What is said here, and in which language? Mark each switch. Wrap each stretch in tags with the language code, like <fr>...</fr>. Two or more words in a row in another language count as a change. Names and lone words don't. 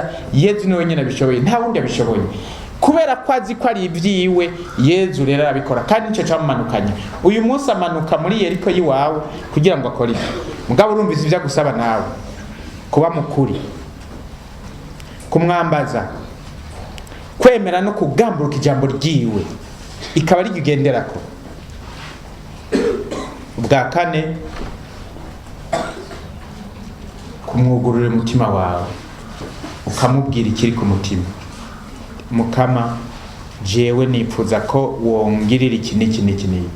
<rn>Yezu niwe wenyine abishoboye, nta wundi abishoboye. Kubera ko azi ko ari ibyiwe, Yezu rero arabikora, kandi nicyo cyamumanukanye. Uyu munsi amanuka muri Yeriko yiwawe kugira ngo akore ibyo. Mugabo urumvise ibyo agusaba nawe, kuba mukuri, kumwambaza, kwemera no kugamburuka ijambo ryiwe, ikaba ari ugenderako. Ubwa kane, kumwugururira umutima wawe ukamubwira ikiri ku mutima. Mukama, jewe nipfuza ko wongirira iki n'iki n'iki n'iki.</rn>